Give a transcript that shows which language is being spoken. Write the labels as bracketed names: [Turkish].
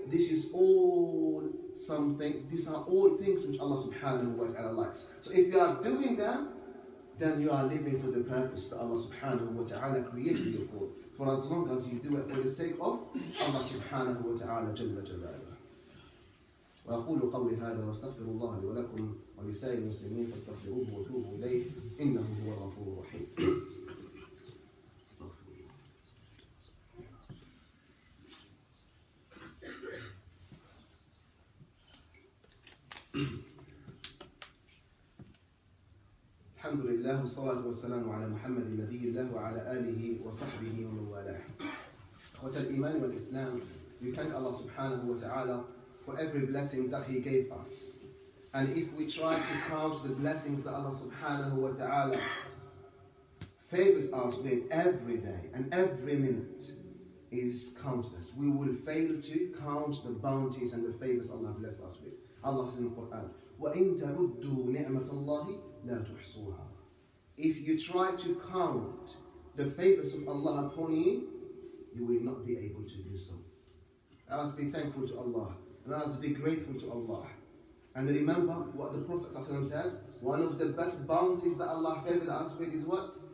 [English] These are all things which Allah subhanahu wa ta'ala likes. So if you are doing them, then you are living for the purpose that Allah subhanahu wa ta'ala created you for as long as you do it for the sake of Allah subhanahu wa ta'ala jalla jalaluhu. [Arabic] وأقول قولي هذا وأستغفر الله لي ولكم ولسائر المسلمين فاستغفروه وتوبوا إليه إنه هو الغفور الرحيم. الحمد لله والصلاة والسلام على محمد نبي الله وعلى آله وصحبه ومن والاه. إخوة الإيمان والإسلام, [English] we thank Allah subhanahu wa ta'ala for every blessing that He gave us. And if we try to count the blessings that Allah subhanahu wa ta'ala favors us with every day and every minute is countless. We will fail to count the bounties and the favors Allah blessed us with. Allah says in the Quran, [Arabic] وَإِن تَعُدُّوا نِعْمَةَ اللَّهِ لَا تُحْصُوهَا. [English] If you try to count the favors of Allah upon you, you will not be able to do so. Let us be thankful to Allah. And let us be grateful to Allah. And remember what the Prophet ﷺ says, one of the best bounties that Allah favored us with is what?